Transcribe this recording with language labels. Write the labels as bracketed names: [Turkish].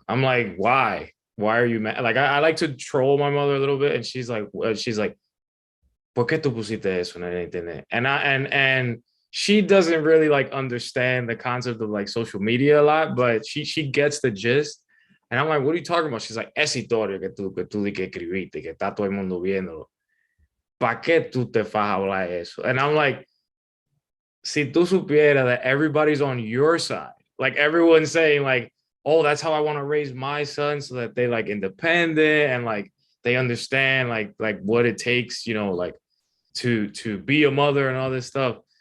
[English] I'm like, why? Why are you mad? Like, I like to troll my mother a little bit. And she's like, [Spanish] ¿por qué tú pusiste eso en el internet? [English] And she doesn't really like understand the concept of like social media a lot, but she gets the gist. And I'm like, what are you talking about? She's like, [Spanish] esa historia que tú di que escribiste, que está todo el mundo viéndolo. ¿Para qué tú te vas a hablar eso? [English] And I'm like, [Spanish] si tú supieras [English] that everybody's on your side, like everyone's saying like, oh, that's how I want to raise my son so that they like independent and like they understand like what it takes, you know, like to be a mother and all this stuff.